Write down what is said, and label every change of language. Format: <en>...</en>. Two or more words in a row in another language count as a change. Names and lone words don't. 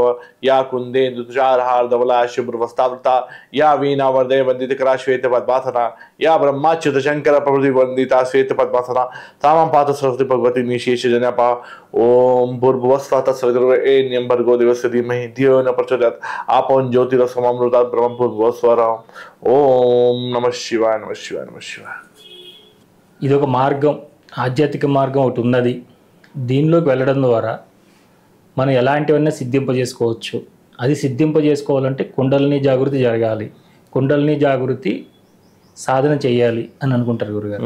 <sa>या कुंदे तुषारहार धवला शुभ्रवस्तावृता, या वीणा वर्दे वंदितकरा श्वेत पद्मासना, या ब्रह्माच्युत शंकर प्रभृति वंदिता श्वेत पद्मासना. तामां पात सरस्वती भगवती निशेष जनपा. ओम भूर्भुवस्वः तत्सवितुर्वरेण्यं भर्गो देवस्य धीमहि धियो न प्रचोदयात्. आपो ज्योतिरसममृतात् ब्रह्म भूर्भुवस्वः. ఓం నమ శివాయ నమ శివాయ నమ శివాయ.</sa> <te>ఇది ఒక మార్గం, ఆధ్యాత్మిక మార్గం ఒకటి ఉన్నది. దీనిలోకి వెళ్ళడం ద్వారా మనం ఎలాంటివన్నీ సిద్ధింపజేసుకోవచ్చు. అది సిద్ధింపజేసుకోవాలంటే కుండలిని జాగృతి జరగాలి, కుండలిని జాగృతి సాధన చేయాలి అని అనుకుంటారు గురుగారు.</te>